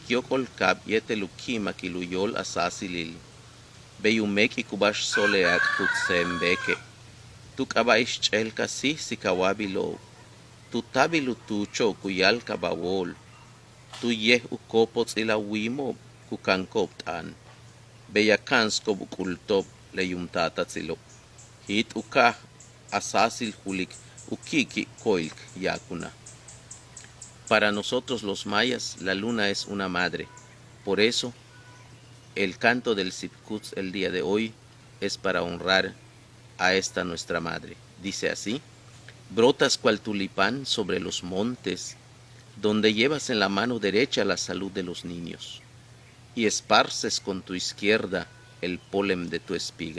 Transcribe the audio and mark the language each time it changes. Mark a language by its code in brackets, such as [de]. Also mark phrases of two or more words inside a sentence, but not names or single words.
[yua] yokol kab yetelukima kiluyol asasilil beyumeki kubash soleak tutsembeke tukabaix chelka sihsikawabilo tutabilu tucho kuyal kabawol tuyeh ukopotz ilawimo kukankoptan beyakanskob ukultop leyumtatatzilo hit ukah asasil hulik ukiki koilk yakuna. [es] Para nosotros los mayas, la luna es una madre. Por eso, el canto del Sipkuts el día de hoy es para honrar a esta nuestra madre. Dice así: brotas cual tulipán sobre los montes, donde llevas en la mano derecha la salud de los niños, y esparces con tu izquierda el polen de tu espiga.